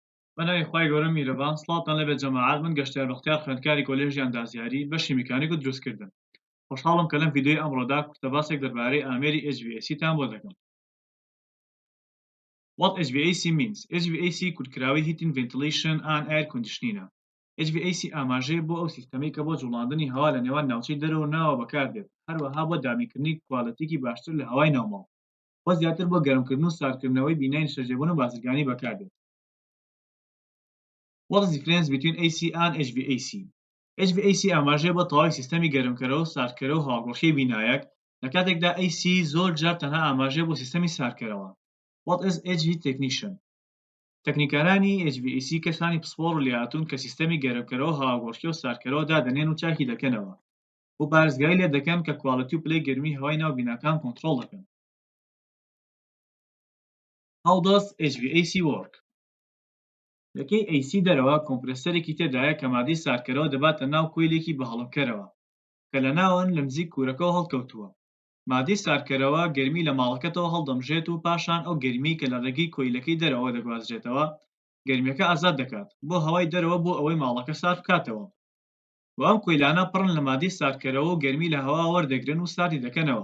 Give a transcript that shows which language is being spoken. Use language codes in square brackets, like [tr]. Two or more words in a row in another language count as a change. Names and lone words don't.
[ckb] بەناوی خوای گەورە میرەبان سڵاتان لەبێت جەماعات من گەشتیار بەختیار خوێندکاری کۆلێژی ئەندازیاری بەشی میکانیک و دروستکردن خۆشحاڵم کە لەم ڤیدیۆی ئەمڕۆدا قوتەباسێک دەربارەی ئامێری HVAC تان بۆ دەکەم. [en] What HVAC means. HVAC کورتکراوی Heating Ventilation and Air Conditioning. [ckb] HVAC ئاماژەیە بۆ ئەو سیستەمەی کە بۆ جوڵاندنی هەوا لە نێوان ناوچەی دەرەوە و ناوە بەکاردێت، هەروەها بۆ دابینکردنی کواڵەتیەکی باشتر لە هەوای ناوماڵ، وە زیاتر بۆ گەرمکردن و ساردکردنەوەی بینای نیشتەجێبوون و بازرگانی بەکاردێت. [en] What is the difference between AC and HVAC? [ckb] HVAC ئاماژەیە بۆ تەواوی سیستەمی گەرمکەرەوە و ساردکەرە و هەواگۆڕکەی بینایەک، لە کاتێکدا AC زۆر جار تەنها ئاماژەیە بۆ سیستەمی ساردکەرەوە. [en] What is HV technician? [ckb] تەکنیکارانی HVAC کەسانی پسپۆڕ و لێهاتوون کە سیستەمی گەرمکەرەوە هەواگۆڕکێ و ساردکەرەوە دادەنێن و چاکی دەکەنەوە بۆ پارێزگای لێ دەکەن کە کواڵەتی و پلەی گەرمی هەوای ناو بیناکان کۆنتڕۆڵ دەکەن. [en] How does HVAC work? [ckb] لەکەی AC دەرەوە کۆمپرسەرێکی تێدایە کە مادەی ساردکەرەوە دەباتە ناو کۆیلێکی بەهەڵمکەرەوە کە لە ناوەن لە نزیک کوورەکەەوە هەڵکەوتووە. مادەی ساردکەرەوە گەرمی لە ماڵەکەتەوە هەڵدەمژێت و پاشان ئەو گەرمیی کە لە ڕێگەی کۆیلەکەی دەرەوە دەگوازرێتەوە گەرمیەکە ئازاد دەکات بۆ هەوای دەرەوە بۆ ئەوەی ماڵەکە سارد بکاتەوە، و ئەم کۆیلانە پڕن لە مادەی ساردکەرەوە و گەرمی لە هەوا وەردەگرن و ساردی دەکەنەوە.